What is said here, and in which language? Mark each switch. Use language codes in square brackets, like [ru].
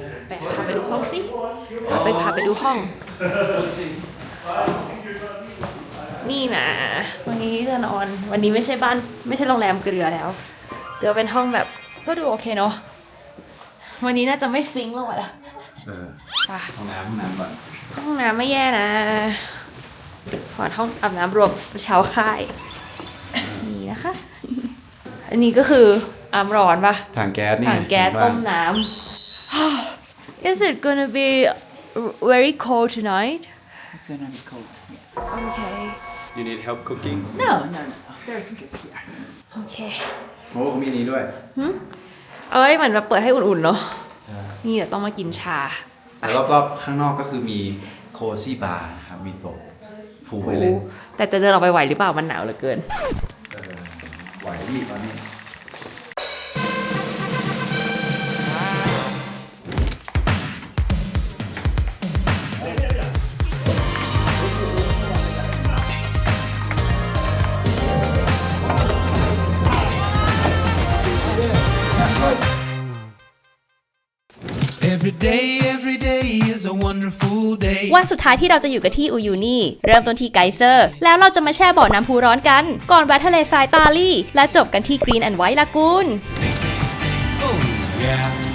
[th] ไปพาไปดูห้องสิพาไปดูห้อง นี่นะวันนี้จะนอนวันนี้ไม่ใช่บ้านไม่ใช่โรงแรมเกลือแล้วเดี๋ยวเป็นห้องแบบก็ดูโอเคเนาะวันนี้น่าจะไม่ซิงค์ลงมาละ ห้องน้ำก่อน ห้องน้ำไม่แย่นะก่อนห้องอาบน้ำรวมเช้าค่ายนี่นะคะอันนี้ก็คือน้ำร้อนปะ ถังแก๊สนี่ ถังแก๊สต้มน้ำ [en] Is it gonna be very cold tonight? It's gonna be cold. Okay. You need help cooking No. There's good here. Okay. [th] โอ้เขามีนี้ด้วย เอ้ยเหมือนแบบเปิดให้อุ่นๆเนาะนี่เดี๋ยวต้องมากินชา แต่รอบๆข้างนอกก็คือมีโคซี่บาร์ครับมีโต๊ะพูลไว้เลย แต่จะเดินออกไปไหวหรือเปล่ามันหนาวเหลือเกิน ไหวดีตอนนี้ [en] Every day is a wonderful day. [th] วันสุดท้ายที่เราจะอยู่กันที่อูยูนี่เริ่มต้นที่ไกเซอร์แล้วเราจะมาแช่บ่อน้ำพุร้อนกันก่อนแวะทะเลทรายตาลี่และจบกันที่ Green and White Lagoon [en] Oh, yeah.